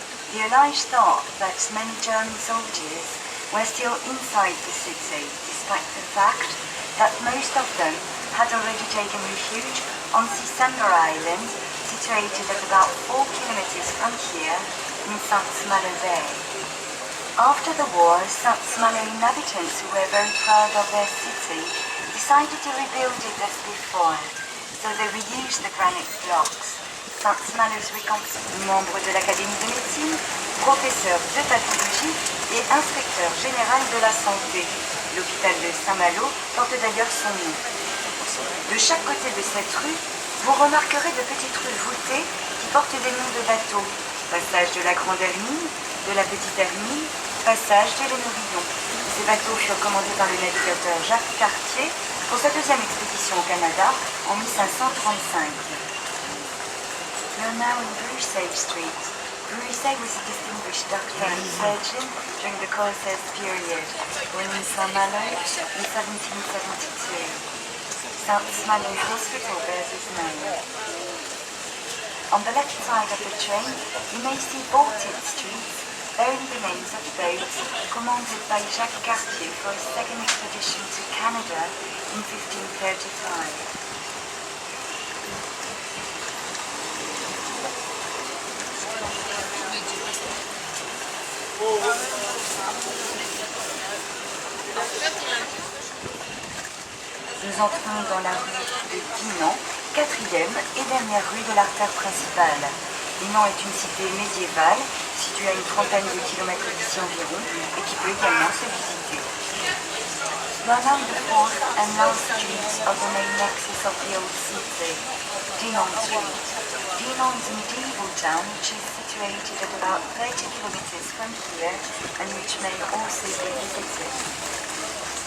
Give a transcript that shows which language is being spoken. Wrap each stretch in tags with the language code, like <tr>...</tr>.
<en>The Allies thought that many German soldiers were still inside the city, despite the fact that most of them had already taken refuge on Sisamba Island, situated at about 4 kilometers from here in Saint-Malo Bay. After the war, Saint-Malo inhabitants who were very proud of their city decided to rebuild it as before, so they reused the granite blocks.</en> <fr>Saint-Malo's membre de l'Académie de médecine, professeur de pathologie et inspecteur général de la santé. L'hôpital de Saint-Malo porte d'ailleurs son nom. De chaque côté de cette rue, vous remarquerez de petites rues voûtées qui portent des noms de bateaux. Passage de la Grande Hermine, de la Petite Hermine, passage de l'Hénorion. Ces bateaux furent commandés par le navigateur Jacques Cartier pour sa deuxième expédition au Canada en 1535.</fr> <en>We are now in Bruxelles Street. Bruxelles was a distinguished doctor and surgeon during the Corsair period, born in Saint-Malo in 1772. Saint-Malo Hospital bears his name. On the left side of the train, you may see bolted streets bearing the names of boats commanded by Jacques Cartier for his second expedition to Canada in 1535.</en> <fr>Nous entrons dans la rue de Dinan, quatrième et dernière rue de l'artère principale. Dinan est une cité médiévale, située à une trentaine de kilomètres d'ici environ, et qui peut également se visiter.</fr> <en>Run on the fourth and last streets of the main axis of the old city, Dinan Street. Dinan is a medieval town which is situated at about 30 kilometers from here and which may also be visited.</en>